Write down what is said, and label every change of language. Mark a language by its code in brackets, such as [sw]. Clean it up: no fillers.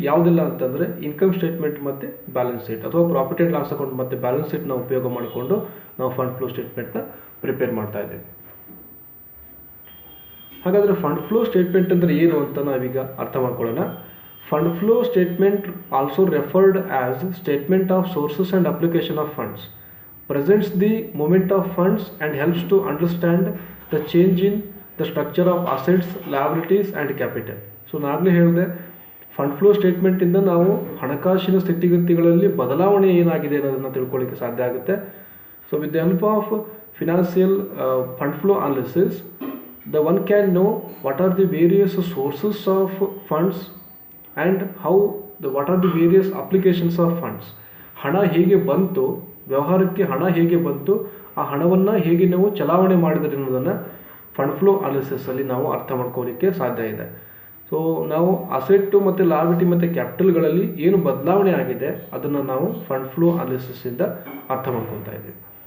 [kn] ಯಾವುದೆಲ್ಲ ಅಂತಂದರೆ income statement ಮತ್ತು ಬ್ಯಾಲೆನ್ಸ್ ಶೀಟ್, ಅಥವಾ ಪ್ರಾಫಿಟ್ ಆ್ಯಂಡ್ ಲಾಸ್ ಅಕೌಂಟ್ ಮತ್ತು ಬ್ಯಾಲೆನ್ಸ್ ಶೀಟ್ನ ಉಪಯೋಗ ಮಾಡಿಕೊಂಡು ನಾವು ಫಂಡ್ ಫ್ಲೋ ಸ್ಟೇಟ್ಮೆಂಟ್ನ ಪ್ರಿಪೇರ್ ಮಾಡ್ತಾ ಇದ್ದೀವಿ. ಹಾಗಾದರೆ ಫಂಡ್ ಫ್ಲೋ ಸ್ಟೇಟ್ಮೆಂಟ್ ಅಂದರೆ ಏನು ಅಂತ ನಾವೀಗ ಅರ್ಥ ಮಾಡ್ಕೊಳ್ಳೋಣ. [en] Fund flow statement also referred as statement of sources and application of funds presents the movement of funds and helps to understand the change in the structure of assets, liabilities and capital. [kn] So ನಾಗಲೇ ಹೇಳಿದೆ, fund flow ಸ್ಟೇಟ್ಮೆಂಟಿಂದ ನಾವು ಹಣಕಾಸಿನ ಸ್ಥಿತಿಗತಿಗಳಲ್ಲಿ ಬದಲಾವಣೆ ಏನಾಗಿದೆ ಅನ್ನೋದನ್ನು ತಿಳ್ಕೊಳ್ಳಿಕ್ಕೆ ಸಾಧ್ಯ ಆಗುತ್ತೆ. [en] So with the help of financial fund flow analysis the one can know what are the various sources of funds and what are the various applications of funds. [kn] ಹಣ ಹೇಗೆ ಬಂತು, ವ್ಯವಹಾರಕ್ಕೆ ಹಣ ಹೇಗೆ ಬಂತು, ಆ ಹಣವನ್ನು ಹೇಗೆ ನಾವು ಚಲಾವಣೆ ಮಾಡಿದರೆ ಅನ್ನೋದನ್ನು ಫಂಡ್ ಫ್ಲೋ ಅನಾಲಿಸಿಸಲ್ಲಿ ನಾವು ಅರ್ಥ ಮಾಡ್ಕೊಳ್ಳಿಕ್ಕೆ ಸಾಧ್ಯ ಇದೆ. ಸೊ ನಾವು ಅಸೆಟ್ಟು ಮತ್ತು ಲಾಯಬಿಲಿಟಿ ಮತ್ತು ಕ್ಯಾಪಿಟಲ್ಗಳಲ್ಲಿ ಏನು ಬದಲಾವಣೆ ಆಗಿದೆ ಅದನ್ನು ನಾವು ಫಂಡ್ ಫ್ಲೋ ಅನಾಲಿಸಿಸಿಂದ ಅರ್ಥ ಮಾಡ್ಕೊತಾ ಇದ್ದೀವಿ.